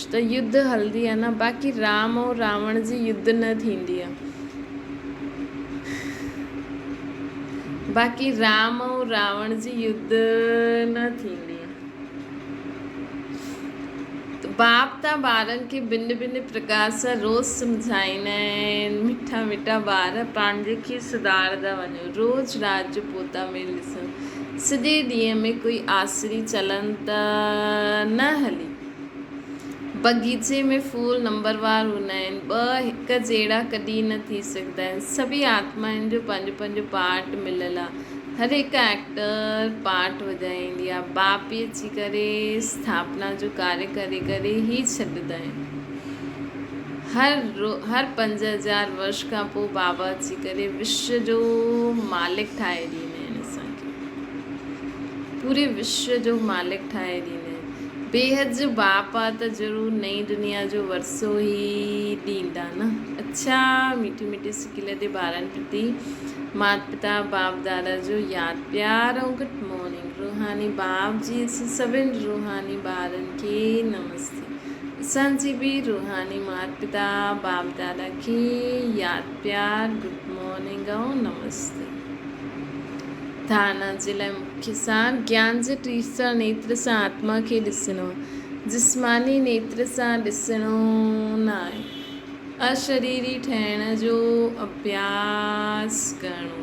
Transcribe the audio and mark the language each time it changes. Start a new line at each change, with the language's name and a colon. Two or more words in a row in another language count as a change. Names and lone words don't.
Sindhi: त युद्ध हलंदी आहे न, बाक़ी राम ऐं रावण जी युद्ध न थींदी आहे। बाक़ी राम ऐं रावण जी युद्ध न थींदी आहे। त बाप त ॿारनि खे भिन्न भिन्न प्रकार सां रोज़ु सम्झाईंदा आहिनि। मिठा मिठा ॿार पंहिंजे खे सुधारंदा वञो। रोज़ु राति जो पोता में ॾिसो, सॼे ॾींहं में कोई आसरी चलनि त न हली। बगीचे में फूल नंबरवार हूंदा आहिनि, ॿ हिकु जहिड़ा कॾहिं न थी सघंदा आहिनि। सभी आत्माउनि जो पंहिंजो पंहिंजो पार्ट मिलियलु आहे। हर हिकु एक्टर पार्ट वॼाईंदी आहे। बाप ई अची करे स्थापना जो कार्य करे करे ई छॾींदा आहिनि। हर 5000 वर्ष खां पोइ बाबा अची करे विश्व जो मालिक ठाहे ॾींदा आहिनि असांखे। पूरे विश्व जो मालिक ठाहे ॾींदा आहिनि। बेहद जो बाप आहे त ज़रूरु नई दुनिया जो वरसो ई ॾींदा न।
Hindi: अच्छा, मीठी मीठी
Sindhi: सिकिल ते ॿारनि प्रति माता पिता बाप दादा जो यादि प्यार ऐं
English: good morning.
Sindhi: रूहानी बाप जी सभिनि रूहानी ॿारनि खे नमस्ते। असांजी बि रूहानी माता पिता बाप दादा खे यादि प्यार
English: good morning
Sindhi: ऐं नमस्ते। धारणा जे लाइ मुख्य सार, ज्ञान जे टीसर नेत्र सां आत्मा खे ॾिसणो, जिस्मानी नेत्र सां ॾिसणो न आहे। अशरीरी ठहिण जो अभ्यास करिणो।